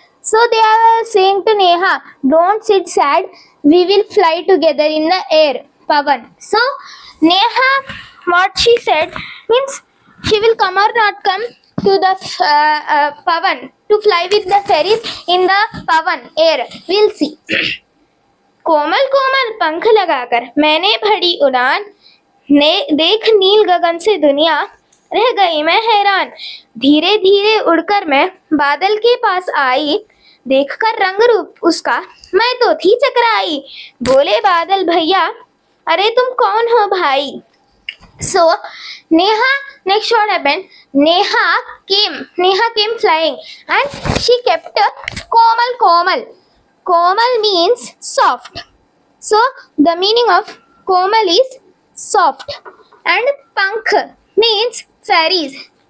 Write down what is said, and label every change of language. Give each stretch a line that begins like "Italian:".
English: So they are saying to Neha, don't sit sad. We will fly together in the air. Pavan. So Neha, what she said means she will come or not come to the Pavan to fly with the fairies in the Pavan air. We'll see.
Hindi: कोमल कोमल पंख लगाकर मैंने भरी उड़ान, ने देख नील गगन से दुनिया रह गई मैं हैरान। धीरे धीरे उड़कर मैं बादल के पास आई, देखकर रंग रूप उसका मैं तो थी चकराई। बोले बादल भैया, अरे तुम कौन हो भाई?
English: So Neha, next what happened? Neha came flying, and she kept komal komal. Komal means soft. So the meaning of komal is soft, and pankh means fairies.